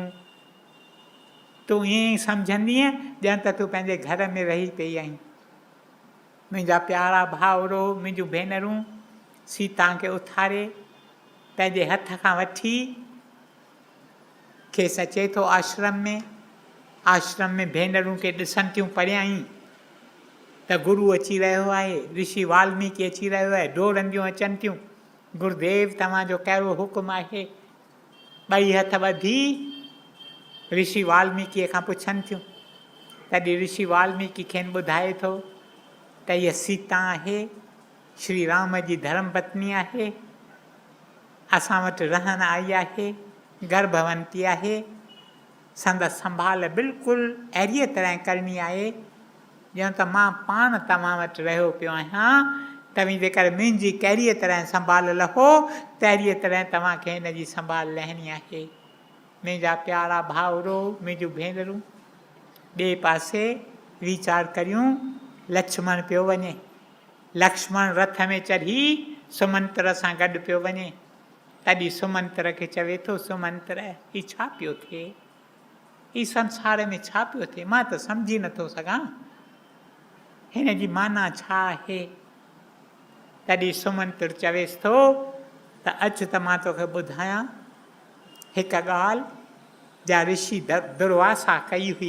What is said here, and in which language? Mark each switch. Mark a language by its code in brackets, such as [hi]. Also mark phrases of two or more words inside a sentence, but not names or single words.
[sd] तूं ईअं ई सम्झंदीअ ॼण त तूं पंहिंजे घर में रही पई आहीं। मुंहिंजा प्यारा भाउरो, मुंहिंजूं भेनरूं, सीता खे उथारे पंहिंजे हथ खां वठी खेसि अचे थो आश्रम में। आश्रम में भेनरूं खे ॾिसनि थियूं परियां ई त गुरू अची रहियो आहे, ऋषि वाल्मीकि अची रहियो आहे, डोरंदियूं अचनि थियूं, गुरुदेव तव्हांजो कहिड़ो हुकुम आहे। 2 हथ ॿधी ऋषि वाल्मीकिअ खां पुछनि थियूं। तॾहिं ऋषि वाल्मीकि खेनि ॿुधाए थो त हीअ सीता आहे, श्री राम जी धर्म पत्नी आहे, असां वटि रहण आई आहे, गर्भवंती आहे, संदसि संभाल बिल्कुलु अहिड़ीअ तरह करणी आहे ॼण त मां पाण तव्हां वटि रहियो पियो आहियां। तव्हीं जेकर मुंहिंजी कहिड़ीअ तरह संभाल लहो, तहिड़ीअ तरह तव्हांखे हिन जी संभाल लहणी आहे। मुंहिंजा प्यारा भाउरो, मुंहिंजूं भेनरूं, ॿिए पासे वीचार करियूं। लक्ष्मण पियो वञे, लक्ष्मण रथ में चढ़ी सुमंत्र सां गॾु पियो वञे। तॾहिं सुमंत्र खे चवे थो, सुमंत्र हीउ छा पियो थिए, हीउ संसार में छा पियो थिए, मां त सम्झी नथो सघां, हिन जी माना छा आहे। तॾहिं सुमंत्र चवेसि थो त अच त मां तोखे ॿुधायां हिकु ॻाल्हि जा ऋषि दुर्वासा कई हुई।